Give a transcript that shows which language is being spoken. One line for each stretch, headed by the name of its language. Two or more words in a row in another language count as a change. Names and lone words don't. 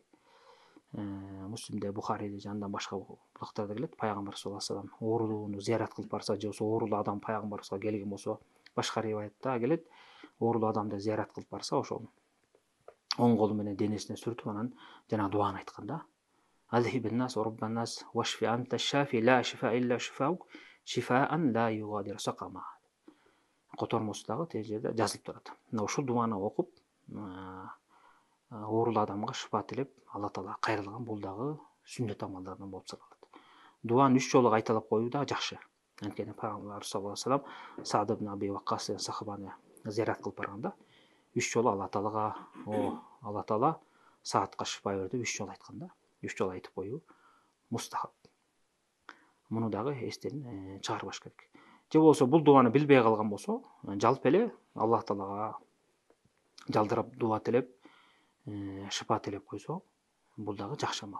Kyrgyz: Муслимде, Бухарийде жандан башка булактарда келет. Пайгамбар
Arabic: صلى الله عليه وسلم
Kyrgyz: оорулууну зыярат кылып барса, же болбосо оорулуу адам пайгамбарыбызга келген болсо, башка риваятта келет. Оорулуу адамды зыярат кылып барса, ошол оң колу менен денесине сүртүп, анан жана дуаны айткан да.
Arabic: أذهب البأس رب الناس واشف أنت الشافي لا شفاء إلا شفاؤك شفاء لا يغادر سقما.
Kyrgyz: Котормосу дагы тээ жерде жазылып турат. Мына ушул дуаны окуп, оорулуу адамга шифа тилеп, Алла таала кайрылган, бул дагы сүннөт амалдарынан болуп саналат. Дуаны 3 жолу кайталап коюу да жакшы. Анткени Пайгамбар
Arabic: صلى الله عليه وسلم
Kyrgyz: Саад ибн Аби Ваккас деген сахабаны зыярат кылып барганда 3 жолу Алла таалага, Алла таала Саадка шифа бер деп 3 жолу айткан да. 3 жолу айтып коюу мустахаб. Муну дагы эстен чыгарбаш керек. Же болбосо бул дуаны билбей калган болсо, жалпы эле Алла таалага жалдырап дуба тилеп, шифа тилеп койсо, бул дагы жакшы амал.